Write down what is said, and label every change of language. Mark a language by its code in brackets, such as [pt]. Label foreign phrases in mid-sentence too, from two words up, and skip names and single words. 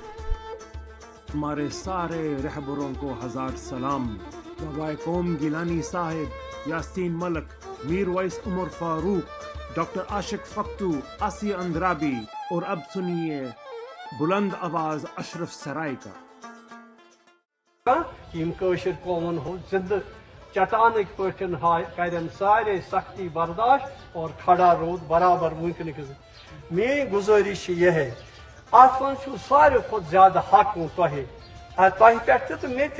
[ur] ہمارے سارے رہبروں کو ہزار سلام. بابائے قوم گیلانی صاحب، یاسین ملک، میر وائس عمر فاروق، ڈاکٹر عاشق فقتو، آسیہ اندرابی، اور اب سنیے بلند آواز اشرف سرائی کا. [ks] یم کٲشِر قومن ہُنٛد زندٕ چٹانٕکۍ پٲٹھۍ کرن سارے سختی برداشت اور کھڑا رود برابر وٕنکیٚنٕکِس میٲنۍ گُزٲرِش چھِ یِہے اتھ منٛز چھُ ساروی کھۄتہٕ زیادٕ حق تۄہہِ تۄہہِ پٮ۪ٹھ تہِ تہٕ مےٚ تہِ